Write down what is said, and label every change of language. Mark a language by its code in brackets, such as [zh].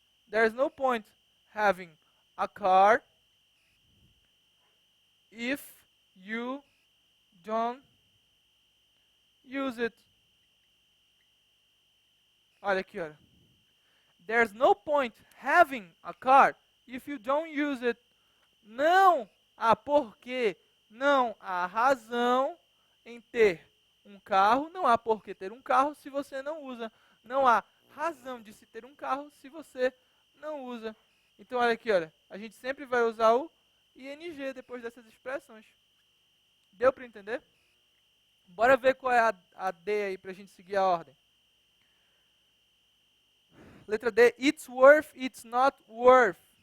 [en] There's no point having a car if you don't use it. [pt] Olha aqui, olha. [en] There's no point having a car if you don't use it. [pt] Não há porquê, não há razão em ter um carro, não há porquê ter um carro se você não usa. Não há razão de se ter um carro se você não usa. Então olha aqui, olha, a gente sempre vai usar o ing depois dessas expressões. Deu para entender? Bora ver qual é a D aí para a gente seguir a ordem. Letra D, [en] it's worth, it's not worth.